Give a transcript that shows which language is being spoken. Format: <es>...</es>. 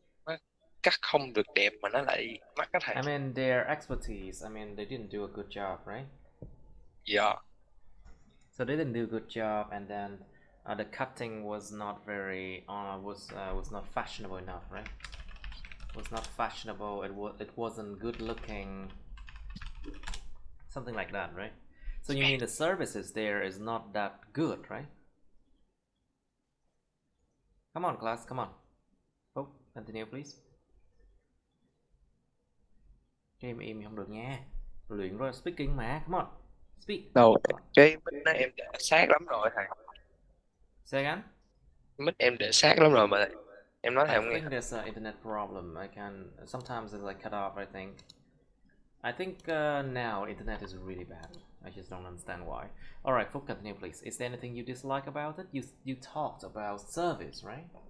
<vi>Nó cắt không được đẹp mà nó lại mắc á thầy.</vi> <en>I mean, their expertise. I mean, they didn't do a good job, right?</en> <vi>Dạ.</vi> <en>So they didn't do a good job, and then the cutting was not very was not fashionable enough, right? was not fashionable, it wasn't good looking, something like that, right? So you mean the services there is not that good, right? Come on, class, come on. Oh, continue please.</en> <vi>Im không được nha. Luyện rồi speaking mà,</vi> <en>come on. Speak.</en> <vi>Đâu, cái mic nó em để sát lắm rồi thầy.</vi> <en>Say again?</en> <vi>Mic em để sát lắm rồi mà em nói thầy</vi> <en>I</en> <vi>không nghe.</vi> <en>think there's an internet problem. Sometimes it's like cut off, I think. I think now internet is really bad. I just don't understand why. Alright, Phúc, continue please. Is there anything you dislike about it? You talked about service, right?</en>